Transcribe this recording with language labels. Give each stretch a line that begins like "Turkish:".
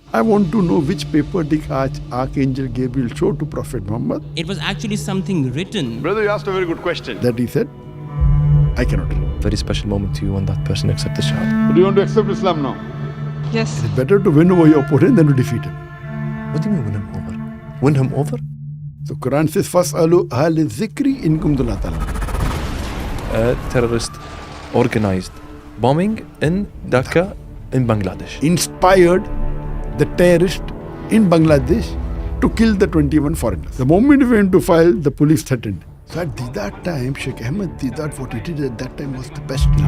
English: I want to know which paper did Archangel Gabriel show to Prophet Muhammad. It was actually something written. Brother, you asked a very good question. That he said, I cannot tell. Very special moment to you when that person accepts Shahada. Do you want to accept Islam now? Yes. It's better to win over your opponent than to defeat him. What do you mean win him over? Win him over? So Quran says,
Arabic: فَاسْأَلُوا أَهْلِ الذِّكْرِ إِن كُنتُمْ لَا تَعْلَمُونَ.
English: Terrorist organized bombing in Dhaka in Bangladesh. Inspired the terrorist in Bangladesh to kill the 21 foreigners. The moment we went to file, the police threatened. So at that time, Sheikh Ahmed Didat, what he did at that time was the best.